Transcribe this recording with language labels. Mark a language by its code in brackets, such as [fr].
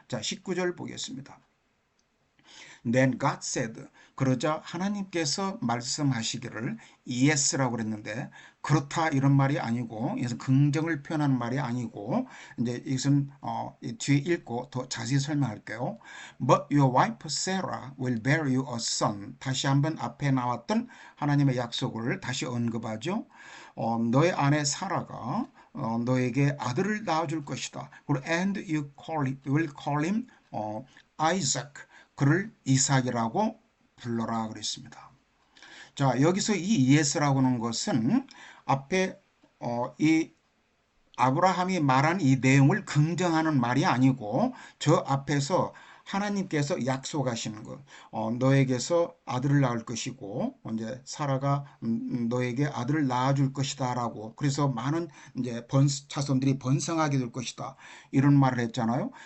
[ko] 자, 19절 보겠습니다. [en] Then God said. [ko] 그러자 하나님께서 말씀하시기를 yes라고 그랬는데 그렇다 이런 말이 아니고 이것은 긍정을 표현하는 말이 아니고 이제 이것은 뒤에 읽고 더 자세히 설명할게요. [en] But your wife Sarah will bear you a son. [ko] 다시 한번 앞에 나왔던 하나님의 약속을 다시 언급하죠. 너의 아내 사라가 너에게 아들을 낳아줄 것이다. 그리고 [en] and you will call him Isaac. [ko] 그를 이삭이라고 불러라 그랬습니다. 자, 여기서 이 ES라고 하는 것은 앞에 이 아브라함이 말한 이 내용을 긍정하는 말이 아니고 저 앞에서 하나님께서 약속하시는 것, 너에게서 아들을 낳을 것이고 이제 사라가 너에게 아들을 낳아줄 것이다라고 그래서 많은 이제 자손들이 번성하게 될 것이다 이런 말을 했잖아요.